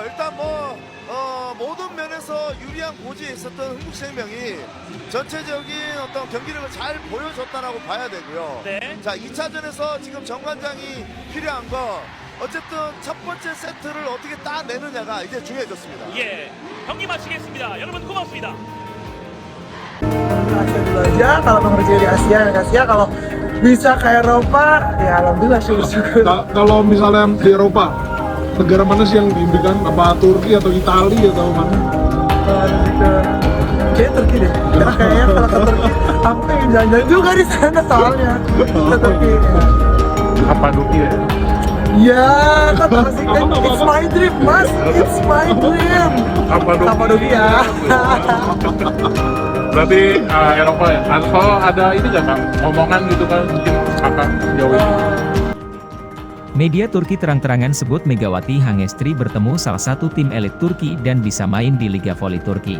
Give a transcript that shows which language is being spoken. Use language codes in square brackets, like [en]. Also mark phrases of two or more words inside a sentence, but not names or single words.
[ko] 일단 모든 면에서 유리한 고지에 있었던 흥국생명이 전체적인 어떤 경기력을 잘 보여줬다라고 봐야 되고요. 네. 자, 2차전에서 지금 정관장이 필요한 거 어쨌든 첫 번째 세트를 어떻게 따내느냐가 이제 중요해졌습니다. 예, 경기 마치겠습니다. 여러분 고맙습니다. [id] Asia dulu aja, kalau mau kerja di Asia ya Asia, kalau bisa ke Eropa ya alhamdulillah syukur. Kalau misalnya di Eropa, negara mana sih yang diimpikan? Apa Turki atau Italia atau mana? Kayaknya Turki deh. Karena kayaknya kalau ke Turki, aku pengen jalan-jalan juga di sana soalnya. Ke Turki. Kapadokia ya? Ya, kan asik kan. [en] It's my dream, mas. It's my dream. [id] Kapadokia. Berarti Eropa ya? Kalau ada ini nggak Kang? Omongan gitu kan mungkin kakak jauh. Media Turki terang-terangan sebut Megawati Hangestri bertemu salah satu tim elit Turki dan bisa main di Liga Voli Turki.